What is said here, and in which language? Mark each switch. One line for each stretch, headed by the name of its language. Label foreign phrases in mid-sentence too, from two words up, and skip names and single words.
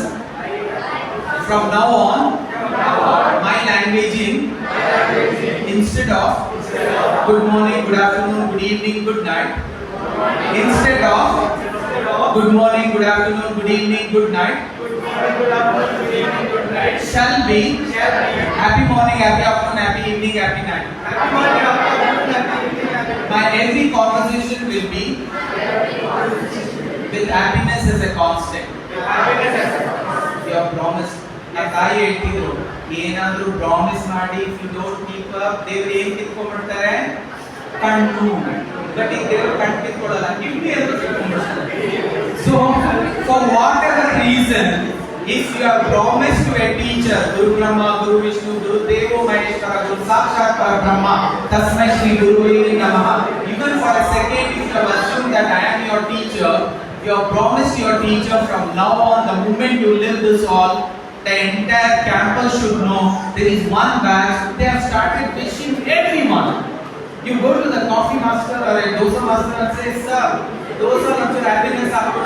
English: From now on, my languaging, instead of good morning, good afternoon, good evening, good night, instead of good morning, good afternoon, good evening, good night, shall be happy morning, happy afternoon, happy evening, happy night. My every conversation will be with happiness as a constant. You have promised.
Kannada: ತಾಯಿ ಹೇಳ್ತಿದ್ರು ಏನಾದ್ರೂ ಪ್ರಾಮಿಸ್ ಮಾಡಿ
English: if you don't keep up
Kannada: ದೇವರು ಏನ್ ಕಿತ್ಕೊಂಡ್ಬಿಡ್ತಾರೆ ಕಣ್ಣು ಬಟ್ ಈಗ ದೇವರು ಕಣ್ಣು ಕಿತ್ಕೊಳ್ಳಲ್ಲ ಕಿಡ್ನಿ ಅಂತ ಕಿತ್ಕೊಂಡ್ಬಿಡ್ತಾರೆ.
English: so for whatever reason if you have promise to a teacher
Sanskrit: ಗುರು ಬ್ರಹ್ಮ ಗುರು ವಿಷ್ಣು ಗುರು ದೇವೋ ಮಹೇಶ್ವರ ಗುರು ಸಾಕ್ಷಾತ್ ಪರಬ್ರಹ್ಮ ತಸ್ಮೈ ಶ್ರೀ ಗುರುವೇ ನಮಃ,
English: even for a second if you have assumed that I am your teacher, you have promised your teacher from now on, the moment you live this all, The entire campus should know there is one batch. They have started wishing everyone. You go to the coffee master or a dosa master and say, sir, dosa lunch happiness up today.